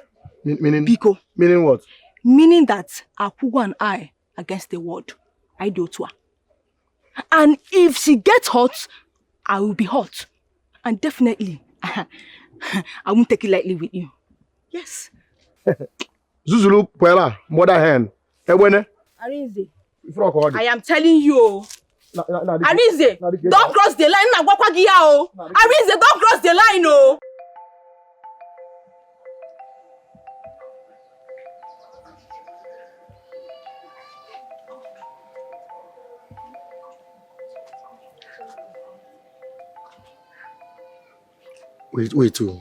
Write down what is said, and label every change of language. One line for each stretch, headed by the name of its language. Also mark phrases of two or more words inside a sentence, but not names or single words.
English: Meaning? Biko. Meaning what? Meaning that AKWAUGO and I against the world. I do to her. And if she gets hot, I will be hot. And definitely, I won't take it lightly with you. Yes. Zuzulu, Puela, mother hen. Ewene? Arinzi, I am telling you. Arinzi, don't cross the line. Arinzi, don't cross the line. Oh. Wait too.